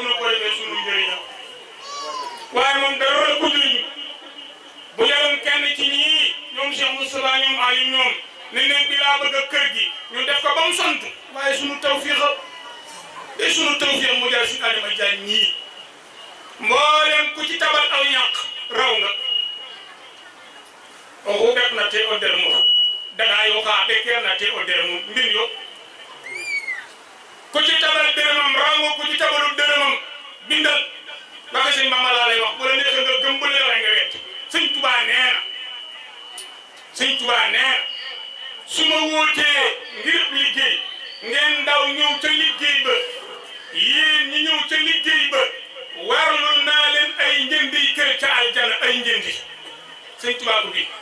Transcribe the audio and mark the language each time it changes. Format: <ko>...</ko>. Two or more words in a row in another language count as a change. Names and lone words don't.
<wo>nu ko defee sunu njëriñam waaye moom dara la ko jëriñu bu yoroon kenn ci ñii ñoom Cheikh Moustapha ñoom Aliou ñoom ne néeg bi laa bëgg a kër gi ñu def ko ba mu sant waaye sunu tawfiix te sunu tawfiix mu jaar si Adama Diagne ñii mboolem ku ci tabal aw ñàq raw nga</wo> <srr>oxu ɓek na te o der mof daga yo xa ɓekeer na te o der mum mbin yo ku ci tabal</srr> <wo>dërëmam raw nga ku ci tabalul dërëmam bindal waxe sëñ Mama laa lay wax bu la neexee nga gëm bu la neexee nga wet sëñ Tuubaa nee na sëñ Tuubaa nee na su ma wootee ngir liggéey ngeen ndaw ñëw ca liggéey ba yéen ñi ñëw ca liggéey ba warlul naa leen ay njëndi kër ca aljana ay njëndi sëñ Tuubaa ko bi</wo>